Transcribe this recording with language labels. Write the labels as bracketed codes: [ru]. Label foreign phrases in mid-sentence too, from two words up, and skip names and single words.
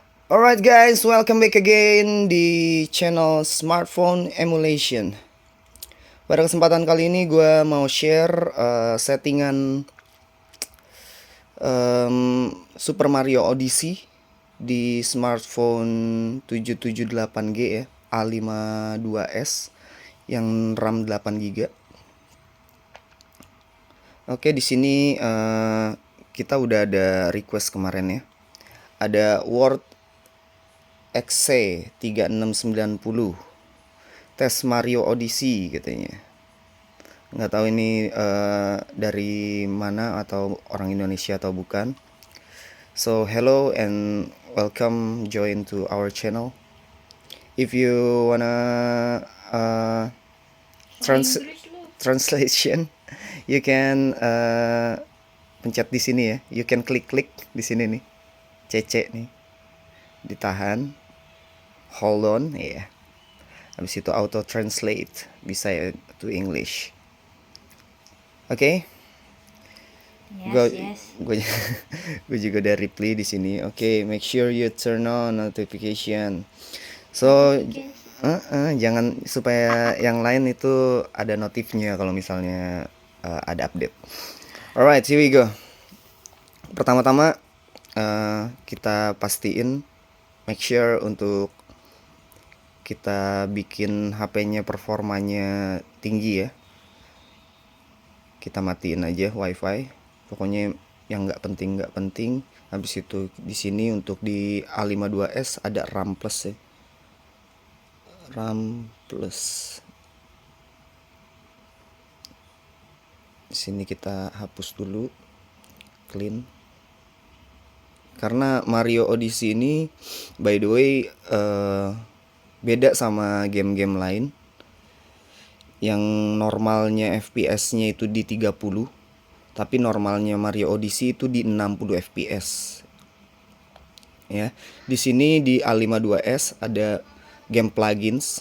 [en] Alright guys, welcome back again di channel Smartphone Emulation. [id] Pada kesempatan kali ini gue mau share settingan Super Mario Odyssey di smartphone 778G ya, A52s yang RAM 8GB. Oke, di sini kita udah ada request kemarin ya. Ada Word XC3690 tes Mario Odyssey katanya. Nggak tahu ini dari mana, atau orang Indonesia atau bukan. [en] So hello and welcome join to our channel. If you wanna translation, you can [id] pencet di sini ya. [en] You can [id] klik di sini nih, CC nih, ditahan, [en] hold on ya. [id] Habis itu [en] auto translate [id] bisa ya [en] to English. [id] Oke. [en] Yes. [id] Gue juga udah reply di sini. Oke, [en] make sure you turn on notification. [id] So jangan, supaya yang lain itu ada notifnya kalau misalnya ada update. [en] Alright, here we go. [id] Pertama-tama kita pastiin, [en] make sure [id] untuk kita bikin HP-nya performanya tinggi ya. Kita matiin aja wifi, pokoknya yang nggak penting. Habis itu di sini untuk di A52s ada RAM plus ya, RAM plus. Di sini kita hapus dulu, clean. Karena Mario Odyssey ini [en] by the way [id] beda sama game-game lain yang normalnya FPS-nya itu di 30, tapi normalnya Mario Odyssey itu di 60 fps. Ya, di sini di A52s ada [en] game plugins.